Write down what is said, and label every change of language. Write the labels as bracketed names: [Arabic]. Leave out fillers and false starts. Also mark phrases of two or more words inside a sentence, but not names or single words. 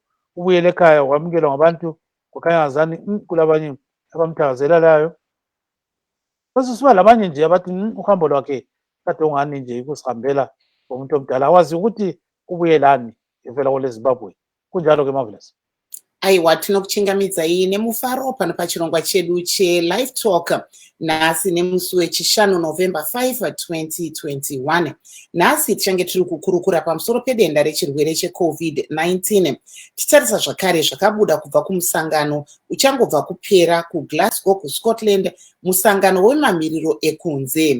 [North Ndebele] Ubuyele ekhaya wamukelwa ngabantu kukhanya ngazani kulabanye abamthakazelelayo. Bese siba labanye nje abathi uhambo lwakhe kade ungani nje ukusihambela ngomuntu omdala, awazi ukuthi ubuyelani evela kule Zimbabwe. Kunjalo-ke Marvelous. [Shona] Aiwa, tinokuchingamidza iyi nemufaro pano pachirongwa chedu cheLive Talk nhasi nemusi wechishanu November 5, 2021. Nhasi tichange tiri kukurukura pamusoro pedenda rechirwere cheCovid-19. Titarisa zvakare zvakabuda kubva kumusangano uchangobva kupera kuGlasgow kuScotland musangano wemamiriro ekunze.